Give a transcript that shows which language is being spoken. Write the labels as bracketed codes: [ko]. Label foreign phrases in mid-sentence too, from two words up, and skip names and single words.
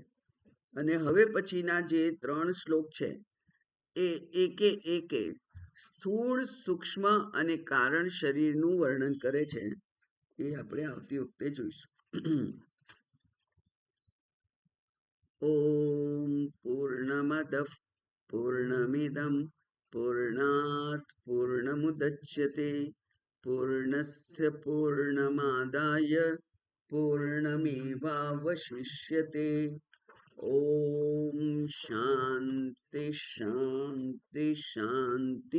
[gu] અને હવે પછીના જે 3 શ્લોક છે એ એકે એકે સ્થૂળ, સૂક્ષ્મ અને કારણ શરીરનું વર્ણન કરે છે. એ આપણે આવતી વખતે જોઈશું. [sa] ઓમ પૂર્ણમદ पूर्णमिदं पूर्णात् पूर्णमुदच्यते पूर्णस्य पूर्णमादाय पूर्णमेवावशिष्यते। ओम शांति शांति शांति।